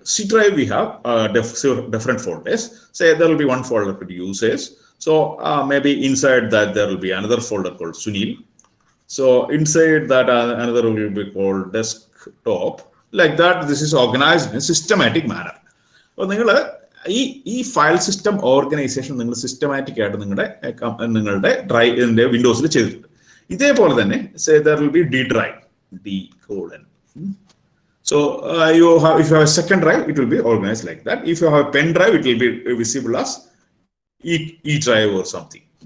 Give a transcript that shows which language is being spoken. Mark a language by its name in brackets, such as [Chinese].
[English] C drive we have different folders. Say there will be one folder for users. So maybe inside that there will be another folder called Sunil. So inside that another will be called desktop. Like that, this is organized in a systematic manner. [Malayalam] So ഈ file system organisation നിങ്ങൾ systematic ആയിട്ട് നിങ്ങളുടെ ഡ്രൈവിന്റെ വിൻഡോസിൽ ചെയ്തിട്ടുണ്ട്. ഇതേപോലെ തന്നെ [English] there will be D drive. D colon. So if you have a second drive, it will be organized like that. If you have a pen drive, it will be visible as E drive or something.